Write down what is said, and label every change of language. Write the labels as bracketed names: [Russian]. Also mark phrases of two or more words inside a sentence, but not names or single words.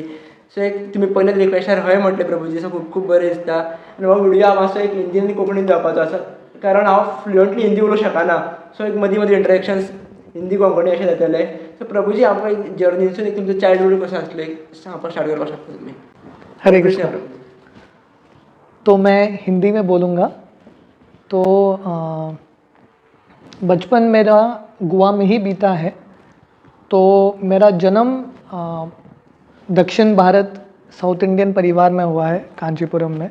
[Konkani] सो एक तुमी पयलेच रिक्वेस्टार हय म्हटलें प्रभुजी. सो खूब खूब बरें दिसता. आनी हो व्हिडिओ हांव मातसो एक हिंदीन आनी कोंकणीन जावपाचो आसा, कारण हांव फ्लुयंटली हिंदी उलोवंक शकना. सो एक मदीं मदीं इंट्रॅक्शन्स हिंदी कोंकणी अशें जातले. सो प्रभुजी आमकां एक जर्नीसून एक तुमचो चायल्डहूड कसो आसलो एक सांगपाक स्टार्ट करपाक शकता तुमी. हरे कृष्ण. [Hindi] तो मैं हिंदी में बोलूँगा. तो बचपन मेरा गोवा में ही बीता है. तो मेरा जन्म दक्षिण भारत [English] South Indian [Hindi] परिवार में हुआ है, कांचीपुरम में.